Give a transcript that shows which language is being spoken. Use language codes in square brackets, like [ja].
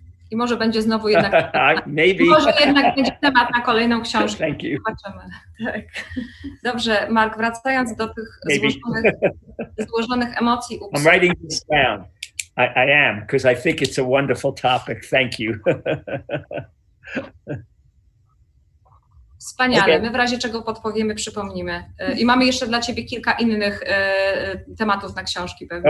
[pl] I może będzie znowu jednak. [en] Maybe. [pl] Może jednak będzie temat na kolejną książkę. [en] Thank you. [pl] Zobaczymy. Tak. Dobrze, Mark, wracając do tych złożonych emocji u psów. [en] I'm writing this down. I am, because I think it's a wonderful topic. Thank you. [pl] Wspaniale. [en] Okay. [pl] My w razie czego podpowiemy, przypomnimy. I mamy jeszcze dla Ciebie kilka innych tematów na książki pewnie.